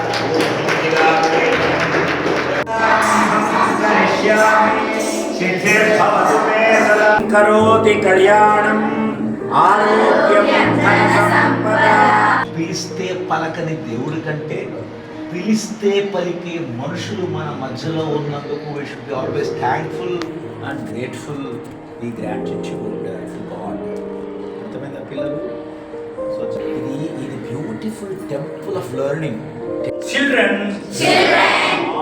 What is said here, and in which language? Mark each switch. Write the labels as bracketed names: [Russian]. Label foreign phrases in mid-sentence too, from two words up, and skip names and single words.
[Sanskrit] सिद्धिर्भवतु मे सदा करोति कल्याणम् आरोग्यं धनसम्पदा [Telugu] పిలిస్తే పలకని దేవుడి కంటే పిలిస్తే పలికే మనుషులు మన మధ్యలో ఉన్నందుకు [English] we should be always thankful and grateful, be gratitude to God. [Telugu] అర్థమైందా పిల్లలు? సో ఇది [English] beautiful temple of learning. [Telugu] Children